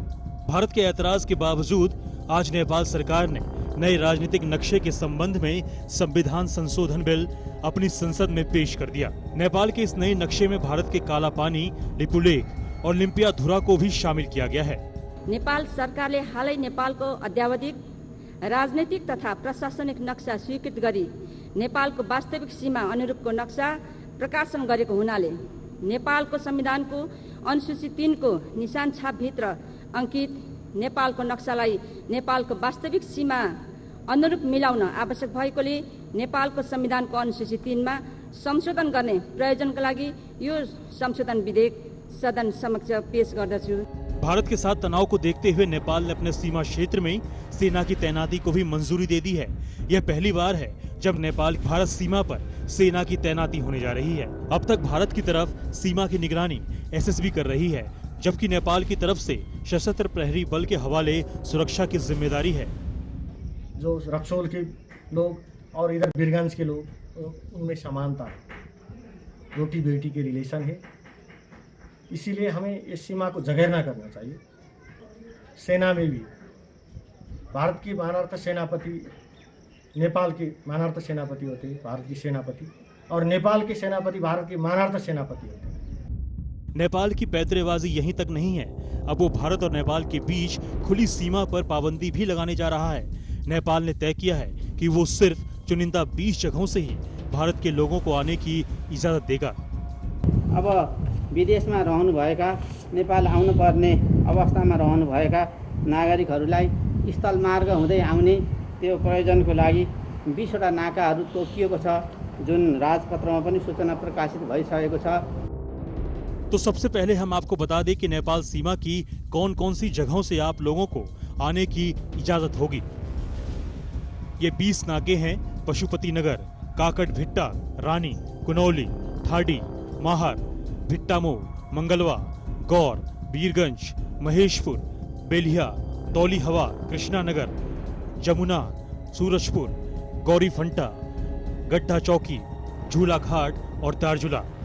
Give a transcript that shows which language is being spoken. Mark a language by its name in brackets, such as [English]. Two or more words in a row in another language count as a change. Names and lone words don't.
[Hindi] भारत के ऐतराज के बावजूद आज नेपाल सरकार ने नए राजनीतिक नक्शे के संबंध में संविधान संशोधन बिल अपनी संसद में पेश कर दिया। नेपाल के इस नए नक्शे में भारत के काला पानी, लिपुलेख और लिम्पियाधुरा को भी शामिल किया गया है। [Nepali] नेपाल सरकारले हालै नेपालको अद्यावधिक राजनीतिक तथा प्रशासनिक नक्सा स्वीकृत गरी नेपालको वास्तविक सीमा अनुरूपको नक्सा प्रकाशन गरेको हुनाले नेपालको संविधानको अनुसूची 3 को निशान छापभित्र अंकित नेपालको नक्सालाई नेपालको वास्तविक सीमा अनुरूप मिलाउन आवश्यक भएकोले नेपालको संविधानको अनुसूची 3 मा संशोधन गर्ने प्रयोजनका लागि यो संशोधन विधेयक सदन समक्ष पेश गर्दछु। [Hindi] भारत के साथ तनाव को देखते हुए नेपाल ने अपने सीमा क्षेत्र में सेना की तैनाती को भी मंजूरी दे दी है। यह पहली बार है जब नेपाल भारत सीमा पर सेना की तैनाती होने जा रही है। अब तक भारत की तरफ सीमा की निगरानी एसएसबी कर रही है, जबकि नेपाल की तरफ से सशस्त्र प्रहरी बल के हवाले सुरक्षा की जिम्मेदारी है। जो रक्सौल के लोग और इधर बीरगंज के लोग, उनमें समानता, रोटी बेटी के रिलेशन है, इसीलिए हमें इस सीमा को जगेरना करना चाहिए। सेना में भी भारत की मानार्थ सेनापति, नेपाल के मानार्थ सेनापति होते हैं भारत की सेनापति, और नेपाल के सेनापति भारत के मानार्थ सेनापति होते हैं। नेपाल की पैतरेबाजी यहीं तक नहीं है, अब वो भारत और नेपाल के बीच खुली सीमा पर पाबंदी भी लगाने जा रहा है। नेपाल ने तय किया है कि वो सिर्फ चुनिंदा 20 जगहों से ही भारत के लोगों को आने की इजाजत देगा। [Nepali] अब विदेशमा रहनुभएका, नेपाल आउनुपर्ने अवस्थामा रहनुभएका नागरिकहरूलाई स्थलमार्ग हुँदै आउने त्यो प्रयोजनको लागि 20 वटा नाकाहरू तोकिएको छ, जुन राजपत्रमा पनि सूचना प्रकाशित भइसकेको छ। [Hindi] तो सबसे पहले हम आपको बता दें कि नेपाल सीमा की कौन कौन सी जगहों से आप लोगों को आने की इजाजत होगी। ये 20 नाके हैं: पशुपति नगर, काकड़भिट्टा, रानी, कुनौली, ठाडी, माहर, भिट्टामो, मंगलवा, गौर, बीरगंज, महेशपुर, बेलिया, तौली हवा, कृष्णा नगर, जमुना, सूरजपुर, गौरी फंटा, गड्ढा चौकी, झूला घाट और दार्जुला।